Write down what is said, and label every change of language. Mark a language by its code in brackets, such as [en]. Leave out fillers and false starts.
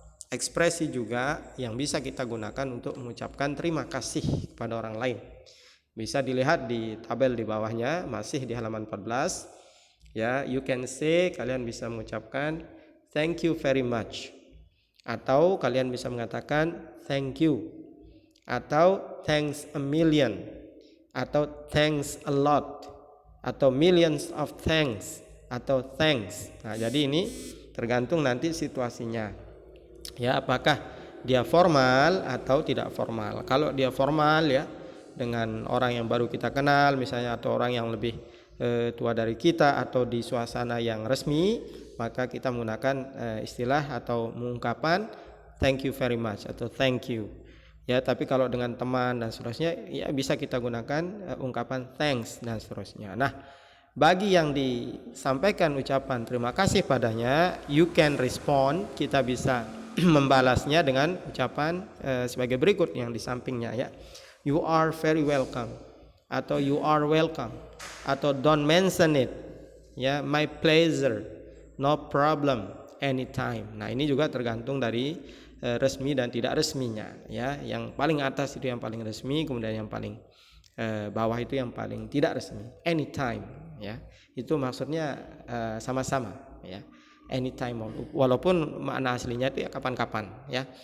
[id] ekspresi juga yang bisa kita gunakan untuk mengucapkan terima kasih kepada orang lain. Bisa dilihat di tabel di bawahnya, masih di halaman 14. Ya, [en] you can say, [id] kalian bisa mengucapkan [en] thank you very much. [id] Atau kalian bisa mengatakan [en] thank you. [id] Atau [en] thanks a million. [id] Atau [en] thanks a lot. Atau millions of thanks. [id] Atau thanks. Nah, jadi ini tergantung nanti situasinya. Ya, apakah dia formal atau tidak formal. Kalau dia formal ya, dengan orang yang baru kita kenal misalnya, atau orang yang lebih tua dari kita, atau di suasana yang resmi, maka kita menggunakan istilah atau ungkapan [en] thank you very much [id] atau thank you. Ya, tapi kalau dengan teman dan seterusnya ya bisa kita gunakan ungkapan thanks dan seterusnya. Nah, bagi yang disampaikan ucapan terima kasih padanya, [en] you can respond, [id] kita bisa membalasnya dengan ucapan sebagai berikut yang di sampingnya ya. [en] You are very welcome, atau you are welcome, atau don't mention it [id] ya, [en] my pleasure, no problem, anytime. [id] Nah, ini juga tergantung dari resmi dan tidak resminya ya. Yang paling atas itu yang paling resmi, kemudian yang paling bawah itu yang paling tidak resmi, anytime ya. Itu maksudnya sama-sama ya, anytime, walaupun makna aslinya itu ya kapan-kapan ya.